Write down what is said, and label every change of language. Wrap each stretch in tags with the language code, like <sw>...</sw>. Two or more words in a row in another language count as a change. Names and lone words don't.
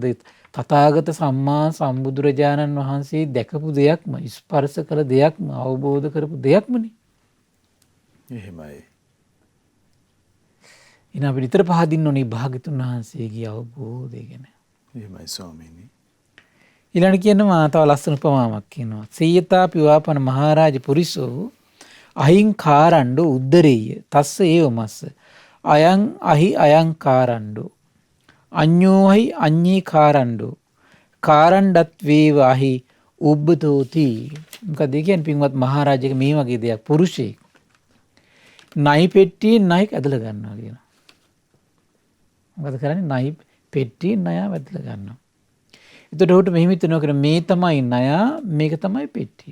<si>තථාගත සම්මා සම්බුදුරජාණන් වහන්සේ දැකපු දෙයක්ම ස්පර්ශ කළ දෙයක්ම අවබෝධ කරපු දෙයක්මනේ. එහෙමයි. ඉතින් අපි නිතර පහදින්න ඕනේ භාග්‍යතුන් වහන්සේගේ අවබෝධය ගැන. එහෙමයි ස්වාමීනි. ඊළඟ කියනවා තව ලස්සන උපමාවක් කියනවා.</si> <pi>සීයතාපි වාපන මහරජ පුරිසෝ අහිං කාරණ්ඩු උද්දරෙය්‍ය තස්ස ඒවමස්ස අයං අහි අයං කාරණ්ඩු අඤ්ඤෝහි අඤ්ඤී කාරණ්ඩු කාරණ්ඩත් වේව අහි උබ්බතෝති.</pi> <si>මොකද ඒ කියන්නේ පින්වත් මහරජාගේ මේ වගේ දෙයක් පුරුෂයෙක් නයි පෙට්ටියෙන් නයි ඇදලා ගන්නවා කියනවා. මොකද කරන්නේ? නයි පෙට්ටියෙන් නය ඇදලා ගන්නවා. එතකොට උට මෙහෙම හිතනවා කියන මේ තමයි නය මේක තමයි පෙට්ටිය.</si>